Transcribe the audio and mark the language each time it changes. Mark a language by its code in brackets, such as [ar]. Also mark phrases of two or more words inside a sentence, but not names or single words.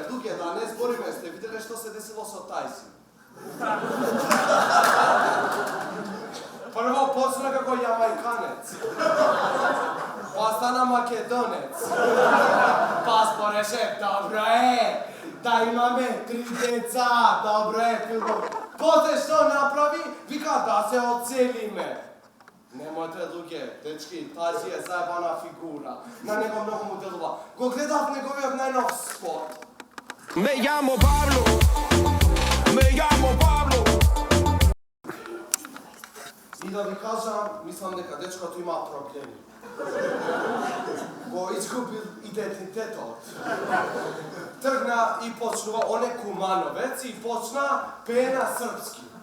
[mk] Луѓе, да не збориме, сте виделе што се десило со Тајзи. Прво почна како јамајканец, па стана македонец, па спореше, добро е, да имаме 3 деца, добро е филмов. После што направи, вика да се оцелиме. Немојте луѓе, дечки, Тајзи е заебана фигура, на него многу му делува. Го гледав неговиот најнов спот. [es] Me llamo Pablo, me llamo Pablo. [mk] И да ви кажам, мислам дека дечкото има проблеми. Го изгубил идентитетот. Тргна и почнува, он е Кумановец и почна пее на српски.